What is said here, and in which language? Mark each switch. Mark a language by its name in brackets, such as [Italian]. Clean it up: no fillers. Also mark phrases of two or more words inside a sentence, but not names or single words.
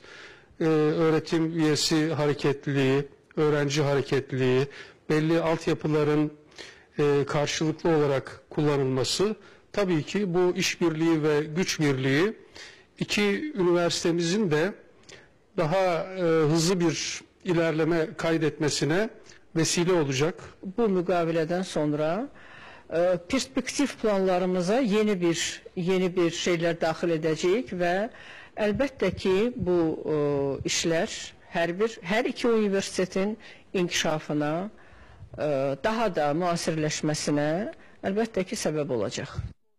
[Turkish] Öğretim üyesi hareketliliği, öğrenci hareketliliği, belli altyapıların karşılıklı olarak kullanılması, tabii ki bu işbirliği ve güç birliği iki üniversitemizin de daha hızlı bir ilerleme kaydetmesine vesile olacak. [Azerbaijani] Bu müqavilədən sonra perspektif planlarımıza yeni bir şeyler daxil edəcəyik və əlbəttə ki bu işlər hər iki universitetin inkişafına, daha da müasirləşməsinə əlbəttə ki səbəb olacaq.